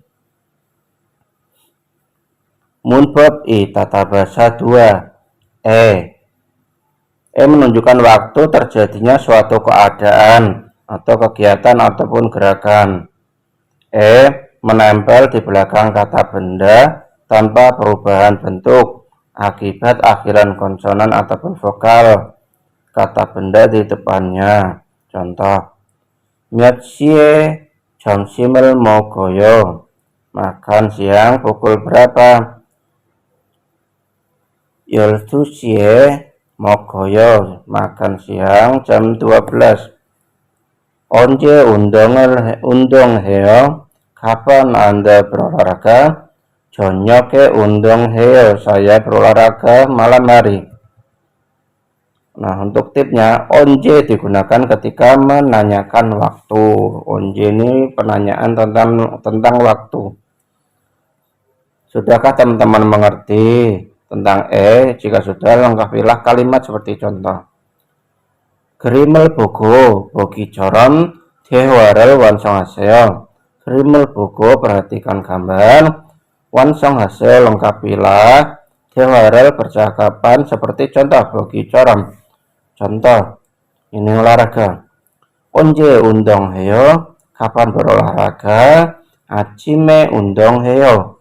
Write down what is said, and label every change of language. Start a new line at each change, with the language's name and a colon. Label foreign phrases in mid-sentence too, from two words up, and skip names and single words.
Indonesian: Munbab tata bahasa 2 menunjukkan waktu terjadinya suatu keadaan atau kegiatan ataupun gerakan. Menempel di belakang kata benda tanpa perubahan bentuk akibat akhiran konsonan ataupun vokal kata benda di depannya.
Korean: Contoh, Myatsie 점심을 먹어요,
Indonesian: makan siang pukul berapa?
Korean: 12시에 먹어요.
Indonesian: makan siang jam 12.
Korean: 언제 운동해요?
Indonesian: kapan Anda berolahraga?
Korean: 저녁에 운동해요.
Indonesian: Saya berolahraga malam hari. Nah, untuk tipnya, onje digunakan ketika menanyakan waktu. Onje ini penanyaan tentang waktu. Sudahkah teman-teman mengerti tentang jika sudah, lengkapilah kalimat seperti contoh.
Korean: 그림을 보고 보기처럼 대화를 완성하세요. 그림을 보고
Indonesian: perhatikan gambar, 완성하세요 lengkapilah, 대화를 percakapan seperti contoh, 보기처럼 contoh, ini olahraga.
Korean: 언제 운동해요?
Indonesian: kapan berolahraga?
Korean: 아침에 운동해요.